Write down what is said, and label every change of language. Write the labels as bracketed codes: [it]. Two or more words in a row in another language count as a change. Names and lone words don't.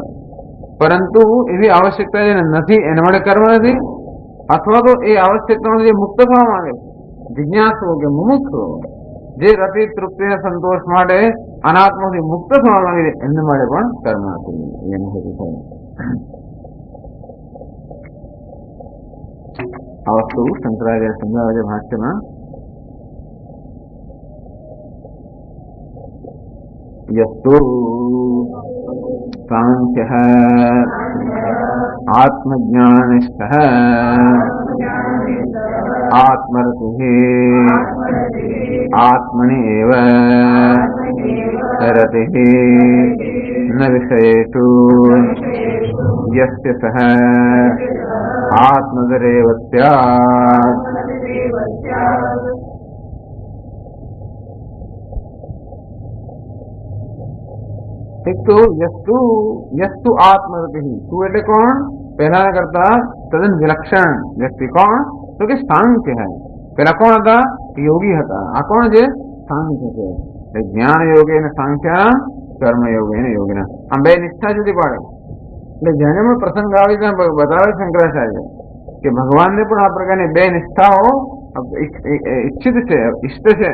[gu] પરંતુ એવી આવશ્યકતા જેને નથી એના માટે કર્મ નથી, અથવા તો એ આવશ્યકતામાંથી મુક્ત થવા માંગે છે, જિજ્ઞાસુ કે મુમુક્ષુ, જે રતિ, તૃપ્તિ અને સંતોષ માટે અનાત્માથી મુક્ત થવા માંગે છે, એમના માટે પણ કર્મ નથી. એનું હેતુ થયું. આ વસ્તુ શંકરાચાર્ય સમજાવે છે ભાષ્યમાં. [sa] यस्तु सांख्यः आत्मज्ञानिष्ठः आत्मरतिः आत्मनि एव रतिः न विषयेषु यस्य सः आत्मधरेव स्यात्. [gu] એક તો [sa] यस्तु आत्मरति, [gu] तू એટલે કોણ? પહેલા કરતા તદ્દન વિલક્ષણ વ્યક્તિ. કોણ? તો કે સાંખ્ય है. પેલા કોણ હતા? યોગી હતા. આ કોણ છે? સાંખ્ય છે. જ્ઞાન યોગી ને સાંખ્ય, કર્મ યોગી ને યોગી. આમ બે નિષ્ઠા જુદી પાડે. એટલે જેને પણ પ્રસંગ આવી ત્યાં બતાવે શંકરાચાર્ય કે ભગવાનને પણ આ પ્રકારની બે નિષ્ઠાઓ ઈચ્છિત છે, ઇષ્ટ છે.